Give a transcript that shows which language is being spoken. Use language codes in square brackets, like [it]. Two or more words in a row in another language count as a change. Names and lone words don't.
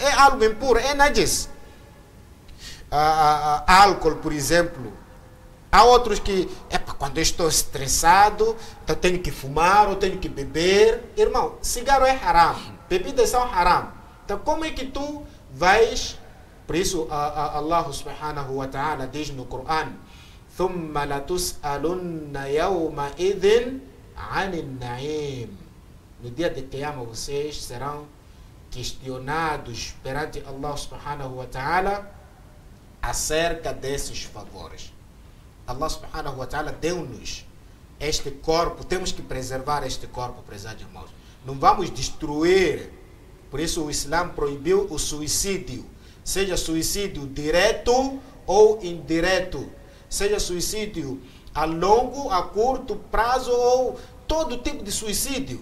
[pt] É algo impuro, é najis. Álcool, por exemplo. Há outros que, quando eu estou estressado, então tenho que fumar ou tenho que beber. Irmão, cigarro é haram. Bebidas são haram. Então como é que tu vais... Por isso, [ar] الله سبحانه وتعالى [pt] diz no Coran: [ar] ثُمَّ لَتُسْأَلُنَّ يَوْمَئِذٍ عَنِ النَّعِيمِ. [pt] No dia de Qiyamah vocês serão questionados perante [ar] الله سبحانه وتعالى [pt] acerca desses favores. [ar] الله سبحانه وتعالى [pt] deu-nos este corpo, temos que preservar este corpo, prezados irmãos. Não vamos destruir. Por isso o Islã proibiu o suicídio. Seja suicídio direto ou indireto. Seja suicídio a longo, a curto prazo ou todo tipo de suicídio.